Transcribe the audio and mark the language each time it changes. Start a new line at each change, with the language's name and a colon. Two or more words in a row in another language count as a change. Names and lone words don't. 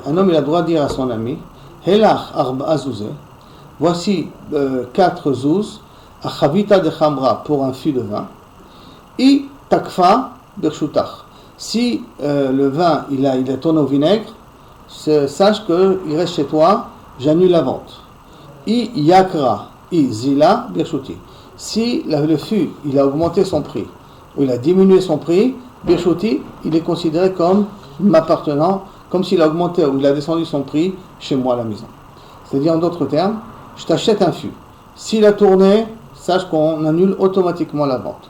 French: Un homme, il a le droit de dire à son ami,
Aramaic: הילך ארבע זוזי,
French: voici 4 zouz, a
Aramaic: חביתא דחמרא
French: pour un fût de vin,
Aramaic: אי תקפה ברשותך.
French: Si le vin il est tourné au vinaigre, sache qu'il reste chez toi, j'annule la vente.
Aramaic: אי יקרא, אי זילא ברשותי.
French: Si le fût il a augmenté son prix, ou il a diminué son prix, birshuti, il est considéré comme m'appartenant, comme s'il a augmenté ou il a descendu son prix chez moi à la maison. C'est-à-dire en d'autres termes, je t'achète un fût. S'il a tourné, sache qu'on annule automatiquement la vente.